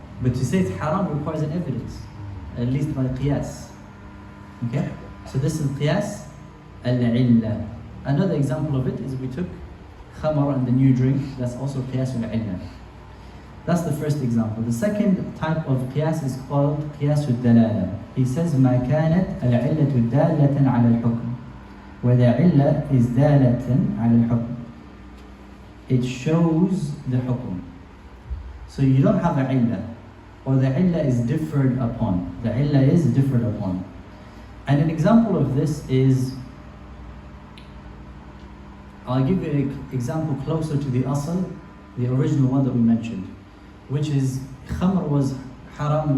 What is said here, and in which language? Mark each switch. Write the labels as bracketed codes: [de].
[en] But to say it's haram requires an evidence, at least by qiyas. Okay? So this is qiyas al-illa. Another example of it is we took khamar and the new drink, that's also qiyas al-illa. That's the first example. The second type of qiyas is called qiyas al-dalala. He says, [ar] ما كانت العلة دالة على الحكم. [en] Where the illa is [ar] دالة على الحكم. [en] It shows the hukum. So you don't have a illa, or the illa is differed upon. The illa is differed upon. And an example of this is, I'll give you an example closer to the asl, the original one that we mentioned, which is khamr was haram.